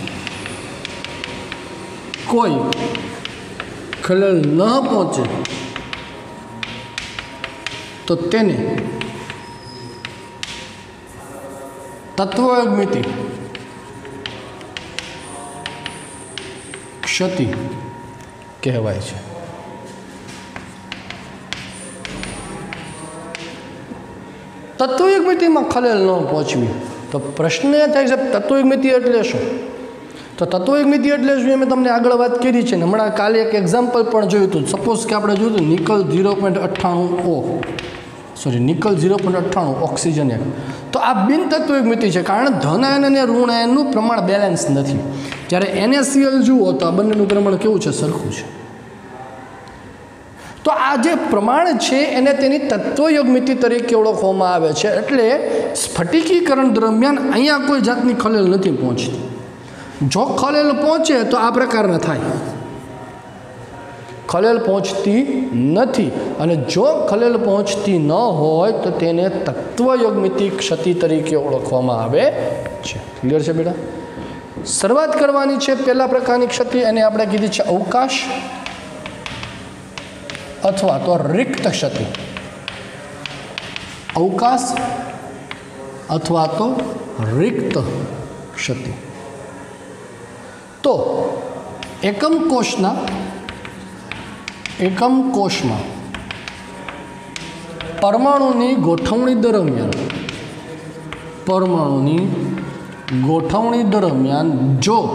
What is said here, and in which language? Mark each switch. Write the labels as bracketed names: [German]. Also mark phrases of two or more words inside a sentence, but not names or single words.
[Gujarati] કોઈ ખલેલ ન પહુંચે તો તેને તત્વયોગમિતિ ક્ષતિ કહવાય છે। તત્વયોગમિતિ મેં ખલેલ ન પહુંચવી તો પ્રશ્ન એ થાય છે તત્વયોગમિતિ એટલે શું? તો તત્વયોગમિતિ એટલે શું મૈં તમને આગળ વાત કરી છે ને। હમણાં કાલે એક એક્ઝામ્પલ પણ જોયું હતું. સપોઝ કે આપણે જોયું હતું નિકલ 0.98 O, સૉરી નિકલ 0.98 ઑક્સિજન 1। તો આ બિન તત્વયોગમિતિ છે, કારણ ધન આયન અને ઋણ આયનનું પ્રમાણ બેલેન્સ નથી। જ્યારે NaCl જુઓ તો આ બંનેનું પ્રમાણ કેવું છે? સરખું છે। તો આ જે પ્રમાણ હૈ એને તેની તત્વયોગમિતિ તરીકે ઓળખવામાં આવે છે। એટલે સ્ફટિકીકરણ દરમિયાન અહીંયા કોઈ જાતની ખલેલ નથી પહોંચતી। જો ખલેલ પહોંચે તો આ પ્રકારના થાય, ખલેલ પહોંચતી નથી। અને જો ખલેલ પહોંચતી ન હોય તો તેને તત્વયોગમિતિ ક્ષતિ તરીકે ઓળખવામાં આવે છે. ક્લિયર છે બેટા? શરૂઆત કરવાની છે પહેલા પ્રકારની ક્ષતિ, એને આપણે કીધી છે અવકાશ। અથવા તો રિક્ત ક્ષતિ, અવકાશ અથવા તો રિક્ત ક્ષતિ। તો એકમ કોશ મેં પરમાણુની ગોઠવણી દરમિયાન જો